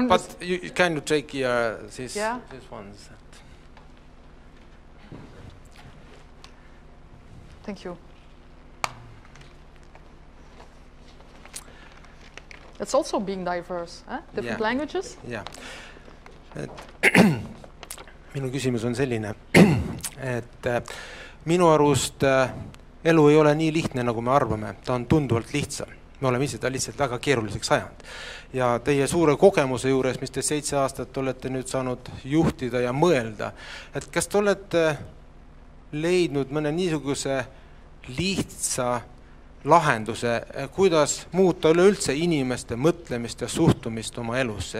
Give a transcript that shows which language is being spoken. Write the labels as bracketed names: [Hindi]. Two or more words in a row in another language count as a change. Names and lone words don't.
[English] but you kind of take these ones. Thank you. It's also being diverse, eh? Different languages. Yeah. [Estonian] Minu küsimus on selline, et minu arust elu ei ole nii lihtne, nagu me arvame. Ta on tunduvalt lihtsam. Me oleme ise ta lihtsalt väga keeruliseks ajanud. Ja teie suure kogemuse juures, mis te 7 aastat olete nüüd saanud juhtida ja mõelda, et kas te olete leidnud mõne niisuguse lihtsa lahenduse, kuidas muuta üleüldse inimeste mõtlemist ja suhtumist oma elusse.